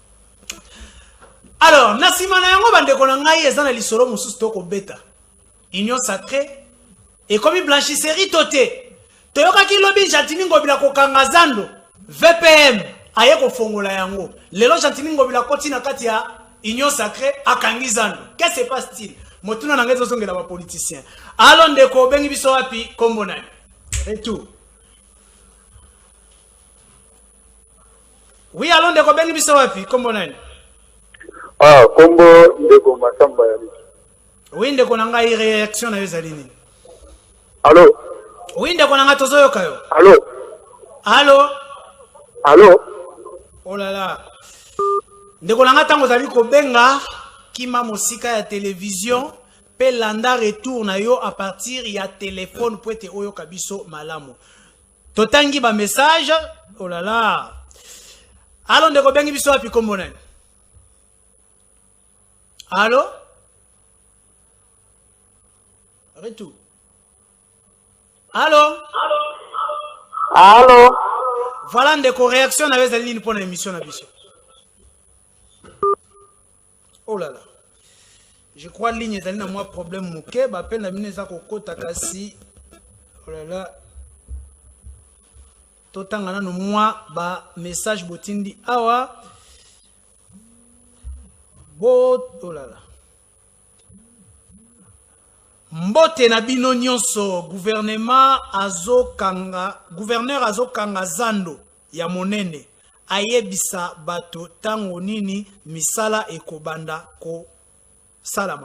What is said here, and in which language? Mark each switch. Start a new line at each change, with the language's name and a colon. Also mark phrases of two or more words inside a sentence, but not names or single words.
Lingala: Alors nasima na yango bandeko na ngai eza na lisolo mususu to ko beta union sacrée et
French: comme blanchisserie
Lingala: toté toyoka ki lobi Jantini Ngobila ko kanga zando VPM aye ko fongola yango lelo Jantini Ngobila koti na kati ya union sacrée akangi zando
French: qu'est-ce qui se passe-t-il
Lingala: motuna na ngezo songela ba politiciens alo ndeko bengi biso wapi kombo nani
French: retour oui
Lingala: alo ndeko bengi biso wapi kombo nani ah kombo ndeko Masamba ya oui ndeko na ngai réaction na yo zalini allo oui ndeko na ngai tozoyoka yo allo allo allo
French: oh là là
Lingala: ndeko na ngai tango zali ko benga kima mosika ya télévision pe landa retour na yo
French: à partir
Lingala: ya téléphone
French: pour te
Lingala: oyo kabiso malamu totangi ba message
French: oh là là
Lingala: allo ndeko bengi biso api kombo nani
French: allo retour allo
Lingala: allo voilà ndeko réaction na weza lini
French: pour l'émission
Lingala: na biso.
French: Oh là là. Je crois
Lingala: ligne ezali na moi problème moké ba peine na bino eza kokota kasi
French: oh là là
Lingala: totanga nanu moi ba message botindi awa
French: oh là là
Lingala: mbote na bino nyonso gouverneur azokanga zando ya monene ayebisa bato tango nini misala ekobanda ko salama.